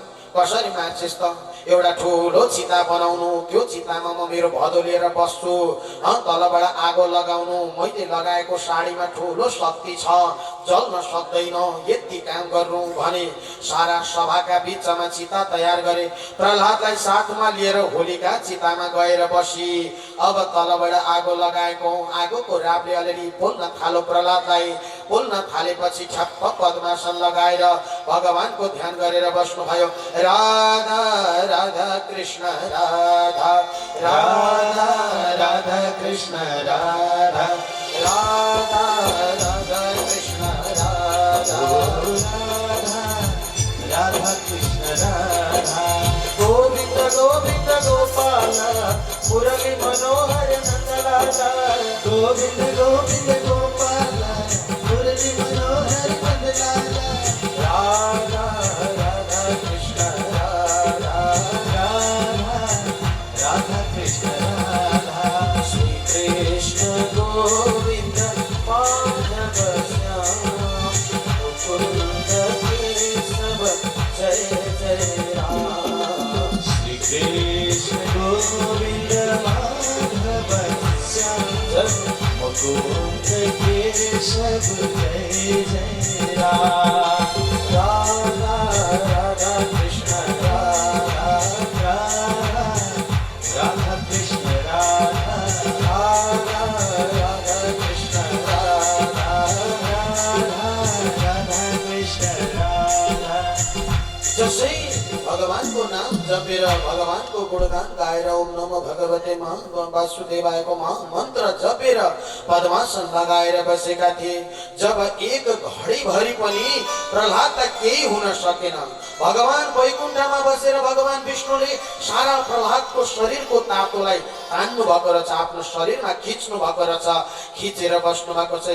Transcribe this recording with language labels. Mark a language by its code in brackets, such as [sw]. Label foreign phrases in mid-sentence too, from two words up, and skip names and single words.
[ne] कसरी मार्छस् त, एउटा ठुलो चिता बनाउनु, त्यो चितामा म मेरो भदौ लिएर बस्छु, तलबाट आगो लगाउनु, मैले लगाएको साडीमा ठुलो शक्ति छ, जल्न सक्दैन, यति काम गर्नु भने सारा सभाका बिचमा चिता तयार गरे। प्रहलादलाई साथमा लिएर होलिका चितामा गएर बसी। अब तलबाट आगो लगाएको आगोको रापले अलिअलि पोल्न थालो। प्रहलादलाई पोल्न थालेपछि ठ्याप्प पद्मासन लगाएर भगवानको ध्यान गरेर बस्नुभयो। राधा राधा कृष्ण राधा राधा राधा कृष्ण राधा राधा राधा कृष्ण राधा राधा कृष्ण राधा गोविंद गोविंद गोपाल मुरली मनोहर नंदलाला गोविंद गोविंद गोपाल मुरली मनोहर नंदलाला राधा राधा कृष्ण राधा राधा राधा कृष्ण राधा श्री कृष्ण गोविंद माधव श्याम मुकुंद केशव जय जय राम। श्री कृष्ण गोविंद माधव श्याम मुकुंद केशव जय जय राम। राधा राधा कृष्ण राधा राधा राधा कृष्ण राधा राधा राधा कृष्ण राधा राधा राधा कृष्ण राधा। जसै भगवानको नाम जपेर भगवानको गुणगान गाएर [sa] ओम नमो भगवते वासुदेवायको [ne] मन्त्र जपेर पद्मासन लगाएर बसेका थिए। जब एक घडी भरि पनि प्रहलादलाई केही हुन सकेन। भगवान वैकुण्ठमा बसेर भगवान विष्णुले सारा प्रहलादको शरीरको तातोलाई तान्नु भएको रहेछ, आफ्नो शरीरमा खिच्नु भएको रहेछ, खिचेर बस्नु भएको छ।